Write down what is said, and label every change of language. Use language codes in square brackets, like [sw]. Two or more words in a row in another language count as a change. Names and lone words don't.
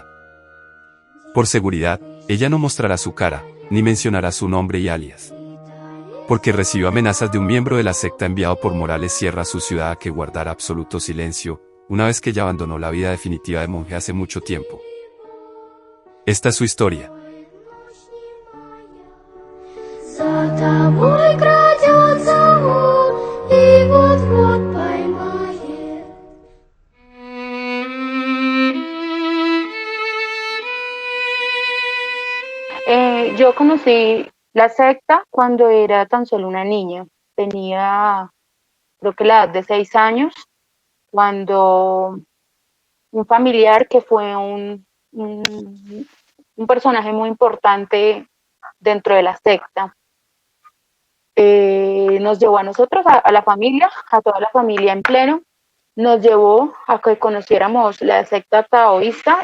[es] Por seguridad, ella no mostrará su cara, ni mencionará su nombre y alias, porque recibió amenazas de un miembro de la secta enviado por Morales Sierra a su ciudad a que guardara absoluto silencio, una vez que ella abandonó la vida definitiva de monje hace mucho tiempo. Esta es su historia. [ru] За тобой крадется он и вот-вот поймает. [es] Yo conocí la secta cuando era tan solo una niña. Tenía, creo que la edad de 6 años, cuando un familiar que fue un personaje muy importante dentro de la secta, nos llevó a nosotros, a la familia, a toda la familia en pleno, nos llevó a que conociéramos la secta taoísta.